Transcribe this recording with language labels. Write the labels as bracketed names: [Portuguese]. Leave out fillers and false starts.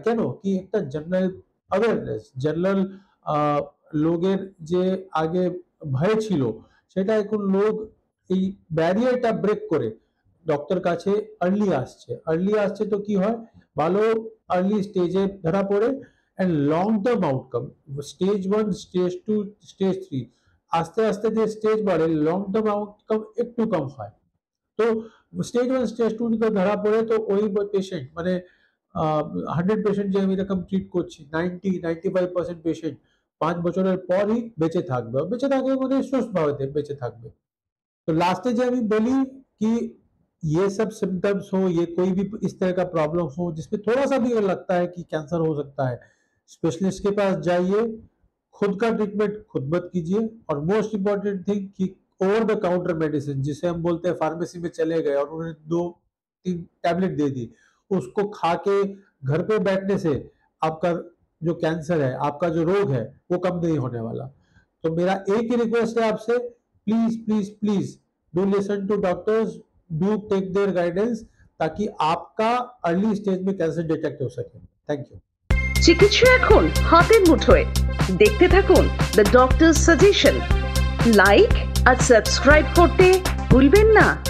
[Bangla] কেন কি একটা জেনারেল অ্যাওয়ারনেস, জেনারেল লোকের যে আগে ভয় ছিল সেটা এখন লোক এই ব্যারিয়ারটা ব্রেক করে ডক্টর কাছে আর্লি আসছে তো কি হয় ভালো আর্লি স্টেজে ধরা পড়ে and long term outcome stage 1 stage 2 stage 3 আস্তে আস্তে যে স্টেজ বাড়ে লং টার্ম আউটকাম একটু কম হয়। তো স্টেজ 1 স্টেজ 2 যদি ধরা পড়ে তো ওই পেশেন্ট মানে 100 পেশেন্ট যে আমি এরকম ট্রিট করছি 90-95% পেশেন্ট 5 বছরের পরই বেঁচে থাকবে, বেঁচে থাকবে মানে সুস্থ ভাবে বেঁচে থাকবে। [Hindi] तो लास्ट जब अभी बोली कि ये सब सिम्टम्स हो, ये कोई भी इस तरह का प्रॉब्लम हो जिसमें थोड़ा सा भी लगता है कि कैंसर हो सकता है, स्पेशलिस्ट के पास जाइए, खुद का ट्रीटमेंट खुद मत कीजिए, और [English] most important thing [Hindi] कि ओवर द काउंटर मेडिसिन जिसे हम बोलते हैं फार्मेसी में चले गए और उन्होंने 2-3 टैबलेट दे दी, उसको खा के घर पे बैठने से आपका जो कैंसर है, आपका जो रोग है वो कम नहीं होने वाला। तो मेरा एक ही रिक्वेस्ट है आपसे, [English] please please please do listen to doctors, do take their guidance, [Hindi] ताकि आपका अर्ली स्टेज में कैंसर डिटेक्ट हो सके। [English] Thank you. [Bangla] চিকিৎসা এখন হাতের মুঠোয়। দেখতে থাকুন the doctor suggestion. Like আর subscribe করতে ভুলবেন না।